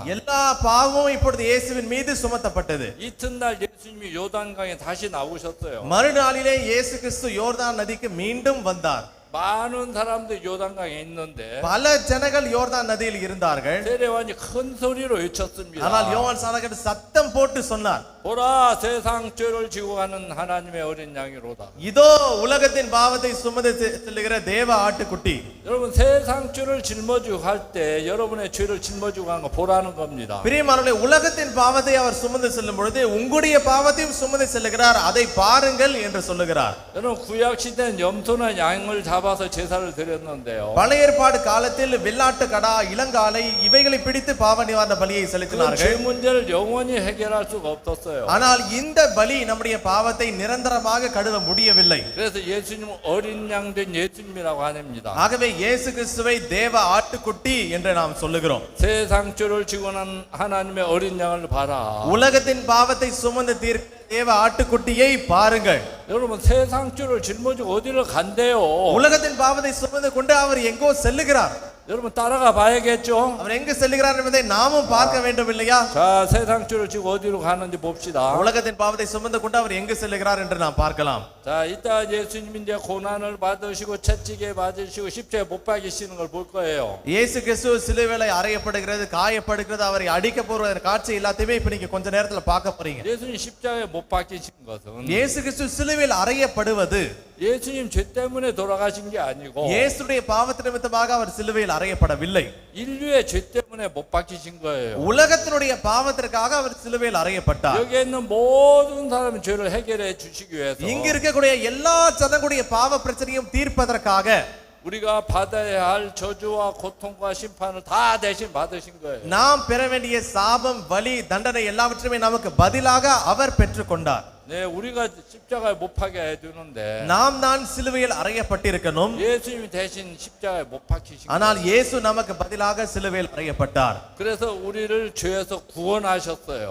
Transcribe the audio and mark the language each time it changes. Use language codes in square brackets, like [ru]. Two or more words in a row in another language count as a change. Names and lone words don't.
[ta] எல்லா பாவமும் இப்பொழுது இயேசுவின் மீது சுமத்தப்பட்டது. [ko] 이튿날 예수님이 요단강에 다시 나오셨어요. [ta] மறுநாளிலே இயேசு கிறிஸ்து யோர்தான் நதிக்கு மீண்டும் வந்தார். [ko] 많은 사람들이 요단강에 있는데 [ta] பல ஜனங்கள் யோர்தான் நதியில் இருந்தார்கள். [ko] 세례요한이 큰 소리로 외쳤습니다. [ta] ஆனால் யோவான் ஸ்நானகன் சத்தம் போட்டு சொன்னார், [ko] 보라 세상 죄를 지고 가는 하나님의 어린 양이로다. [ta] இதோ உலகத்தின் பாவத்தை சுமந்து செல்லுகிற தேவ ஆட்டுக்குட்டி. [ko] 여러분 세상 죄를 짊어지고 갈 때 여러분의 죄를 짊어지고 가는 거 보라는 겁니다. [ta] பிரியமானவர்களே, உலகத்தின் பாவத்தை அவர் சுமந்து செல்லும் பொழுது உங்களுடைய பாவத்தையும் சுமந்து செல்லுகிறார், அதை பாருங்கள் என்று சொல்லுகிறார். [ko] 여러분 구약 시대는 염소나 양을 잡아서 제사를 드렸는데요. [ta] பழைய ஏற்பாடு காலத்தில் வெள்ளாட்டு கடா, இளங்காலை இவைகளை பிடித்து பாவ நிவாரண பலியை [ko] 그 죄 [ta] செலுத்தினார்கள். [ko] 문제를 영원히 해결할 수가 없었어요. [ta] ஆனால் இந்த பலி நம்முடைய பாவத்தை நிரந்தரமாக கழுவ முடியவில்லை. [ko] 그래서 예수님 어린 양 된 예수님이라고 하냅니다. [ta] ஆகவே இயேசு கிறிஸ்துவை தேவ ஆட்டுக்குட்டி என்று நாம் சொல்லுகிறோம். [ko] 세상 죄를 지고 난 하나님의 어린 양을 봐라. [ta] உலகத்தின் பாவத்தை சுமந்து தீர்க்க தேவ ஆட்டுக்குட்டியை பாருங்கள். [ko] 여러분 세상 죄를 짊어지고 어디를 간대요? [ta] உலகத்தின் பாவத்தை சுமந்து கொண்டு அவர் எங்கோ செல்லுகிறார். [ko] 여러분 따라가 봐야겠죠? [ta] அவர் எங்கு செல்லுகிறார் என்பதை நாமும் பார்க்க வேண்டும் இல்லையா? [ko] 자, 세상 죄를 지고 어디로 가는지 봅시다. [ta] உலகத்தின் பாவத்தை சுமந்து கொண்டு அவர் எங்கு செல்லுகிறார் என்று நாம் பார்க்கலாம். [ko] 자, 이따 예수님이 이제 고난을 받으시고 채찍에 맞으시고 십자가에 못 박이시는 걸 볼 거예요. [ta] இயேசு கிறிஸ்து சிலுவையில அறையப்படுகிறது, காயப்படுகிறது, அவரை அடிக்க போற காட்சி எல்லாத்தையுமே இப்ப நீங்க கொஞ்ச நேரத்துல பார்க்க போறீங்க. [ko] 예수님 십자가에 못 박히신 것은 [ta] இயேசு கிறிஸ்து சிலுவையில் அறையப்படுவது [ko] 예수님 죄 때문에 돌아가신 게 아니고 [ta] இயேசுடைய பாவத்து நிமித்தமாக அவர் சிலுவையில் அறையப்படவில்லை. [ko] 인류의 죄 때문에 못 박히신 거예요. [ta] உலகத்தினுடைய பாவத்திற்காக அவர் சிலுவையில் அறையப்பட்டார். [ko] 여기 있는 모든 사람의 죄를 해결해 주시기 위해서 [ta] இங்க இருக்கக்கூடிய எல்லா ஜனங்களுடைய பாவ பிரச்சனையும் தீர்ப்பதற்காக [ko] 우리가 받아야 할 저주와 고통과 심판을 다 대신 받으신 거예요. [ta] நாம் பெற வேண்டிய சாபம், வலி, தண்டனை எல்லாவற்றையுமே நமக்கு பதிலாக அவர் பெற்றுக்கொண்டார். [ko] 네, 우리가 십자가에 못 박게 해주는데 [ta] நாம் தான் சிலுவையில் அறையப்பட்டிருக்கணும். [ko] 예수님이 대신 십자가에 못 박히신 [ta] ஆனால் [ko] 거예요. [ta] இயேசு நமக்கு பதிலாக சிலுவையில் அறையப்பட்டார். [ko] 그래서 우리를 죄에서 구원하셨어요.